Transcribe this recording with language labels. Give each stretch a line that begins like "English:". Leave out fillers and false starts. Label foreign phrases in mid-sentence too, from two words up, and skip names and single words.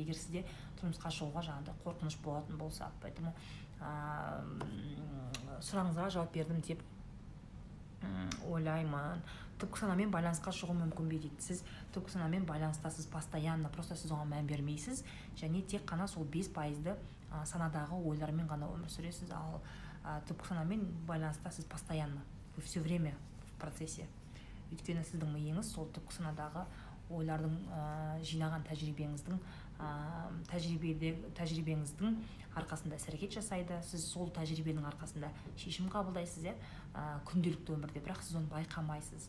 Kazakh: Егер сізде тұрмысқа шығуға жаңағыдай қорқыныш болатын болса, поэтому сұрағыңызға жауап бердім деп ойлаймын. Түпкі санамен байланысқа шығу мүмкін бе дейді. Сіз түпкі санамен байланыстасыз
Russian: постоянно, просто
Kazakh: сіз оған мән бермейсіз, және тек қана сол 5%-ды санадағы ойлармен ғана өмір сүресіз, ал түпкі санамен байланыста сіз
Russian: постоянно, все время в процессе.
Kazakh: Өйткені сіздің миыңыз сол түпкі санадағы ойлардың жинаған тәжірибеңіздің арқасында іс-әрекет жасайды. Сіз сол тәжірибенің арқасында шешім қабылдайсыз, күнделікті өмірде, бірақ сіз оны байқамайсыз.